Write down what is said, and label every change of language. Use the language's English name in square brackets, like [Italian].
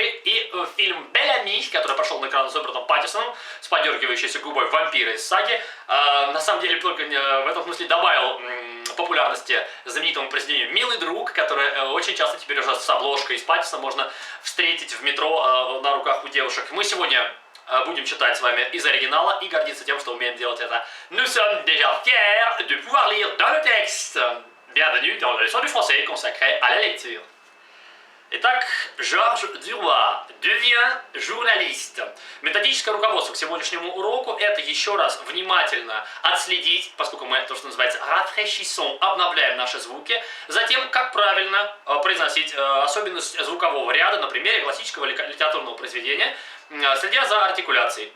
[Russian] И фильм «Бель-Ами», который пошел на экран с Робертом Паттинсоном, с подергивающейся губой вампира из саги, на самом деле только в этом смысле добавил популярности знаменитому произведению «Милый друг», которое очень часто теперь уже с обложкой из Паттинсона можно встретить в метро на руках у девушек. Мы сегодня будем читать с вами из оригинала и гордиться тем, что умеем делать это. [French] Nous sommes déjà fiers de pouvoir lire dans le texte. Bienvenue dans la leçon du français consacrée à la lecture. [Russian] Итак, Жорж Дюруа [French] devient journaliste. [Russian] Методическое руководство к сегодняшнему уроку — это еще раз внимательно отследить, поскольку мы то, что называется rafraîchissons, обновляем наши звуки, затем, как правильно произносить особенность звукового ряда на примере классического литературного произведения, следя за артикуляцией.